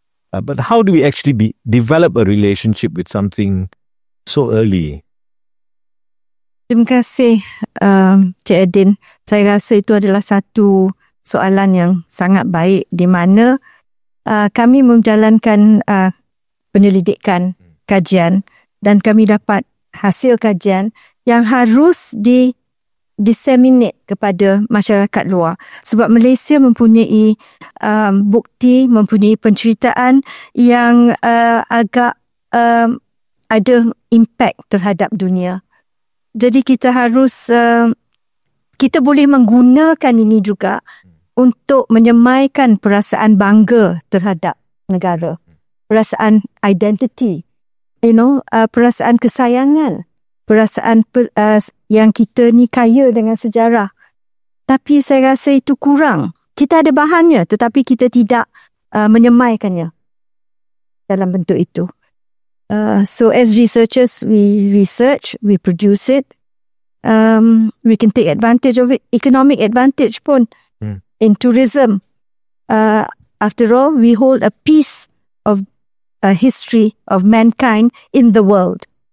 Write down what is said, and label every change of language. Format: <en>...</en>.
<en>But how do we actually develop a relationship with something so early?</en> <ms>Terima kasih Cik Edin. Saya rasa itu adalah satu soalan yang sangat baik di mana kami menjalankan penyelidikan, kajian, dan kami dapat hasil kajian yang harus disseminate kepada masyarakat luar. Sebab Malaysia mempunyai bukti, mempunyai penceritaan yang agak ada impact terhadap dunia. Jadi kita harus, kita boleh menggunakan ini juga untuk menyemaikan perasaan bangga terhadap negara. Perasaan identity, perasaan kesayangan. Perasaan yang kita ni kaya dengan sejarah. Tapi saya rasa itu kurang. Kita ada bahannya tetapi kita tidak menyemaikannya dalam bentuk itu.</ms> <en>So as researchers, we research, we produce it. We can take advantage of it, economic advantage pun in tourism. After all, we hold a piece of a history of mankind in the world.</en>